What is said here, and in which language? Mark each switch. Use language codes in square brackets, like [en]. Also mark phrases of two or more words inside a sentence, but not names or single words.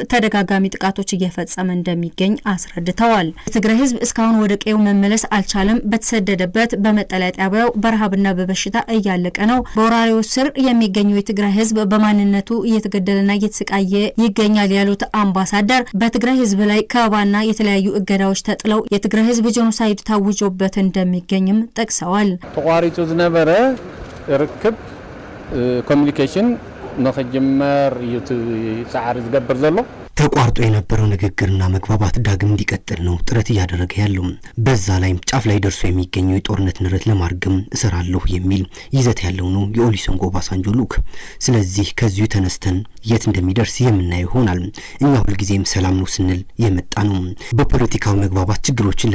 [am] ተደጋጋሚ ጥቃቶች እየፈጸመ እንደሚገኝ አስረድተዋል። የትግራይ ህዝብ እስካሁን ወደ ቀዬው መመለስ አልቻለም። በተሰደደበት በመጠለያ ጣቢያው በረሃብና በበሽታ እያለቀ ነው። በወራሪዎች ስር የሚገኘው የትግራይ ህዝብ በማንነቱ እየተገደለና እየተሰቃየ ይገኛል ያሉት አምባሳደር በትግራይ ህዝብ ላይ ከበባና የተለያዩ እገዳዎች ተጥለው የትግራይ ህዝብ ጄኖሳይድ ታውጆበት እንደሚገኝም ጠቅሰዋል። [ti] ተቋሪጡ ዝነበረ ርክብ ኮሙኒኬሽን ንኽጅመር ይጻዓር ዝገብር ዘሎ [am] ተቋርጦ የነበረው ንግግርና መግባባት ዳግም እንዲቀጥል ነው ጥረት እያደረገ ያለው። በዛ ላይም ጫፍ ላይ ደርሶ የሚገኘው የጦርነት ንረት ለማርገም እሰራለሁ የሚል ይዘት ያለው ነው የኦሉሴጉን ኦባሳንጆ ልዑክ። ስለዚህ ከዚሁ ተነስተን የት እንደሚደርስ የምናየው ይሆናል። እኛ ሁልጊዜም ሰላም ነው ስንል የመጣ ነው። በፖለቲካው መግባባት ችግሮችን